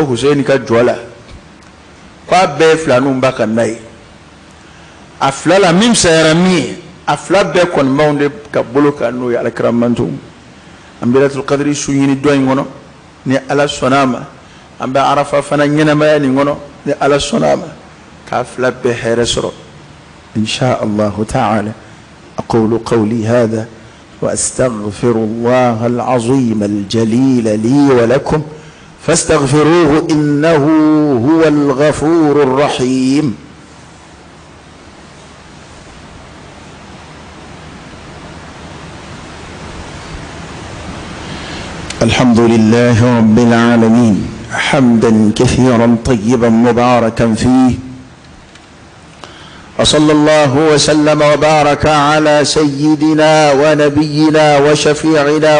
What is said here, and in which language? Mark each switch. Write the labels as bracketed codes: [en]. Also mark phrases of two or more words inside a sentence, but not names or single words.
[bm] Huseni ka jɔ la k'a bɛɛ ye filaninw ba ka na ye a fila la min sayara min ye a fila bɛɛ kɔni b'anw de ka bolo kan n'o ye Alakira manto an bɛ Laylatul Qadri su ɲini dɔ in kɔnɔ ni Ala sɔnna a ma an bɛ Arafa fana ɲɛnamaya nin kɔnɔ ni Ala sɔnna a ma k'a fila bɛɛ hɛrɛ sɔrɔ [ar] إن شاء الله تعالى أقول قولي هذا وأستغفر الله العظيم الجليل لي ولكم فاستغفروه إنه هو الغفور الرحيم الحمد لله رب العالمين حمدا كثيرا طيبا مباركا فيه وصلى الله وسلم وبارك على سيدنا ونبينا وشفيعنا